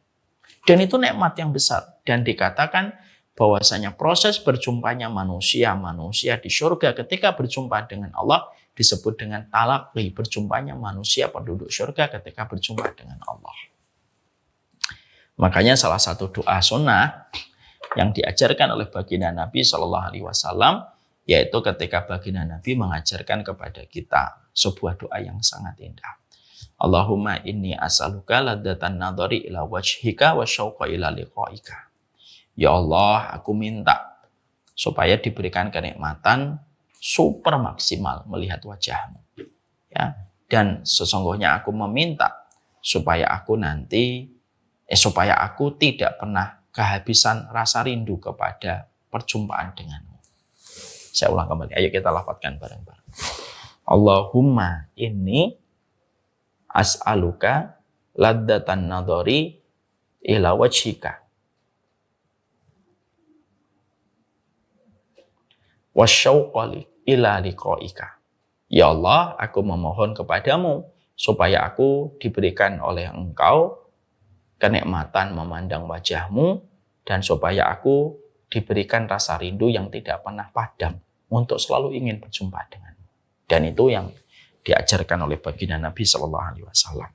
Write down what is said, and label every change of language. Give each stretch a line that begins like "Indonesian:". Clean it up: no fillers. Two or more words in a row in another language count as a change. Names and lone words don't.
Indonesian: Dan itu nikmat yang besar dan dikatakan bahwasanya proses berjumpanya manusia di surga ketika berjumpa dengan Allah disebut dengan talaqi, berjumpanya manusia penduduk surga ketika berjumpa dengan Allah. Makanya salah satu doa sunnah yang diajarkan oleh baginda Nabi SAW yaitu ketika baginda Nabi mengajarkan kepada kita sebuah doa yang sangat indah.
Arabic: اللهم إني أسألك لذة النظر إلى وجهك والشوق إلى لقائك.
Indonesian: Ya Allah, aku minta supaya diberikan kenikmatan super maksimal melihat wajahmu. Ya, dan sesungguhnya aku meminta supaya aku tidak pernah kehabisan rasa rindu kepada perjumpaan denganmu. Saya ulang kembali, ayo kita lafadzkan bareng-bareng.
Arabic: اللهم إني أسألك لذة النظر إلى وجهك والشوق إلى لقائك.
Indonesian: Ya Allah, aku memohon kepadamu supaya aku diberikan oleh Engkau kenikmatan memandang wajahmu dan supaya aku diberikan rasa rindu yang tidak pernah padam untuk selalu ingin berjumpa denganmu. Dan itu yang diajarkan oleh baginda Nabi SAW.